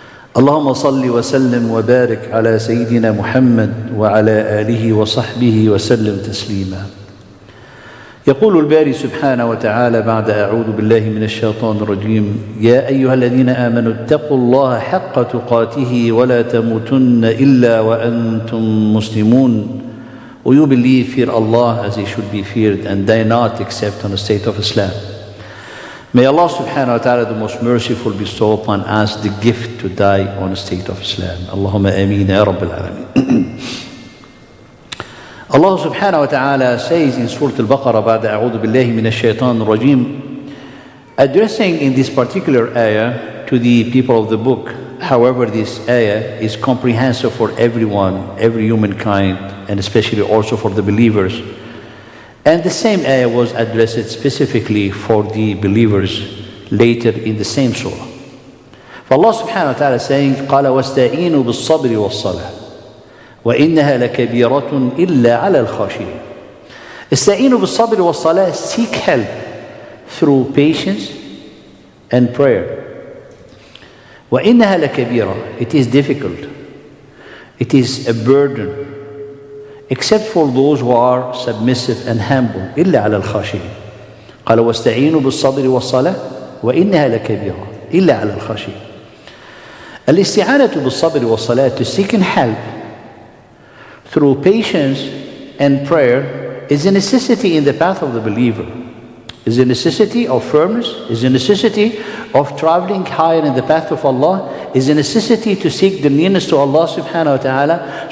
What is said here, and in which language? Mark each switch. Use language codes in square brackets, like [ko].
[ar] اللهم صل وسلم وبارك على سيدنا محمد وعلى آله وصحبه وسلم تسليما. يقول الباري سبحانه وتعالى بعد أعوذ بالله من الشيطان الرجيم: يا أيها الذين آمنوا اتقوا الله حق تقاته ولا تموتن إلا وأنتم مسلمون. [en] O you believe, fear Allah as He should be feared, and die not except on the state of Islam. May Allah subhanahu wa ta'ala, the most merciful, bestow upon us the gift to die on the state of Islam. Allahumma ameen ya Rabbil Alameen. Allah subhanahu wa ta'ala says in Surah Al-Baqarah, بعد أعوذ بالله من الشيطان الرجيم, addressing in this particular ayah to the people of the book. However, this ayah is comprehensive for everyone, every humankind, and especially also for the believers. And the same ayah was addressed specifically for the believers later in the same surah. [ar] فالله سبحانه وتعالى saying قال واستعينوا بالصبر والصلاة وإنها لكبيرة إلا على الخاشعين. [en] استعينوا بالصبر والصلاة, seek help through patience and prayer. وإنها لكبيرة, it is difficult, it is a burden, except for those who are submissive and humble. [ar] إلا على الخاشعين. قال واستعينوا بالصبر والصلاة وإنها لكبيرة إلا على الخاشعين. [en] الاستعانة بالصبر والصلاة, to seek help through patience and prayer, is a necessity in the path of the believer. Is a necessity of firmness, is a necessity of traveling higher in the path of Allah, is a necessity to seek the nearness to Allah subhanahu wa ta'ala.